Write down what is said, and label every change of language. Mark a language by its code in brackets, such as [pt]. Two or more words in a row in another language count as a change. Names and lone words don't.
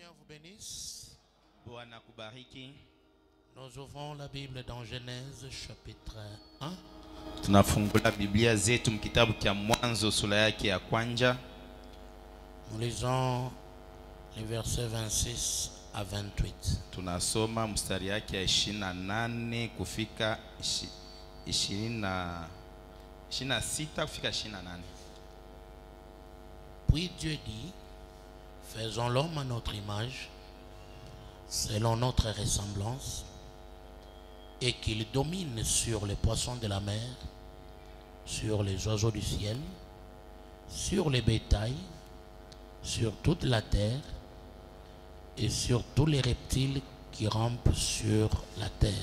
[fr] bénisse. [sw] Bwana kubariki. [fr] Nous ouvrons la Bible dans Genèse chapitre 1. [sw] Tunafungula Biblia zetu mkitabu kia Mwanzo sura yake ya kwanza. [fr] Nous lisons les versets 26 à 28. [sw] Tunasoma mstari yake ya 28 kufika 26 kufika 28. [fr] Puis Dieu dit, faisons l'homme à notre image, selon notre ressemblance, et qu'il domine sur les poissons de la mer, sur les oiseaux du ciel, sur les bétails, sur toute la terre, et sur tous les reptiles qui rampent sur la terre.